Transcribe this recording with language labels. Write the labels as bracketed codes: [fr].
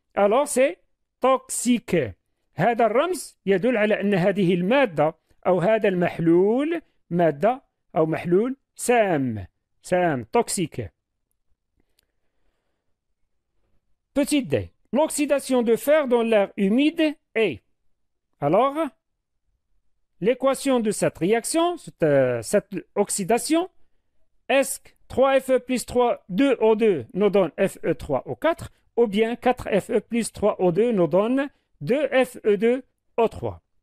[fr] Alors c'est toxique. [ar] هذا الرمز يدل على أن هذه المادة أو هذا المحلول مادة أو محلول سام toxique. [fr] Petit d. L'oxydation de fer dans l'air humide est. Alors, l'équation de cette réaction, cette oxydation, est-ce que 3Fe plus 2O2 nous donne Fe3O4 ou bien 4Fe plus 3O2 nous donne 2Fe2O3.